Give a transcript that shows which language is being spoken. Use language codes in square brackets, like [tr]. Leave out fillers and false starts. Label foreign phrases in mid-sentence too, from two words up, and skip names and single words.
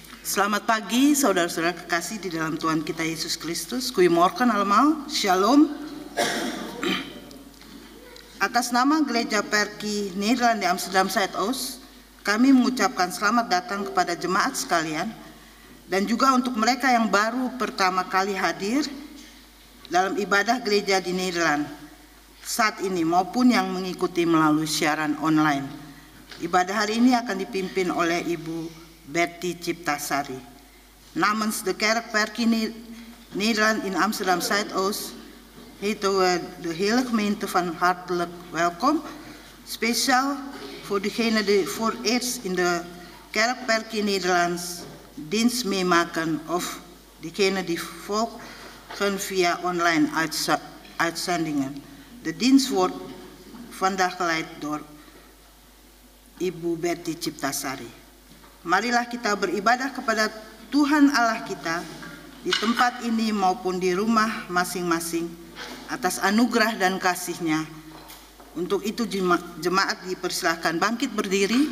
[id] Selamat pagi saudara-saudara kekasih di dalam Tuhan kita Yesus Kristus. [nl] Goedemorgen allemaal, Shalom. [id] Atas nama Gereja Perki Nederland di Amsterdam Zuidoost, kami mengucapkan selamat datang kepada jemaat sekalian dan juga untuk mereka yang baru pertama kali hadir dalam ibadah gereja di Nederland saat ini maupun yang mengikuti melalui siaran online. Ibadah hari ini akan dipimpin oleh Ibu Betty Ciptasari. [nl] Namens de Kerk Perki Nederland in Amsterdam Zuidoost heten we de hele gemeente van hartelijk welkom. Speciaal voor degenen die voor het eerst in de Kerk Perki Nederlands dienst meemaken of degenen die volgen via online uitzendingen. De dienst wordt vandaag geleid door Ibu Betty Ciptasari. [id] Marilah kita beribadah kepada Tuhan Allah kita di tempat ini maupun di rumah masing-masing atas anugerah dan kasih-Nya. Untuk itu jemaat dipersilahkan bangkit berdiri.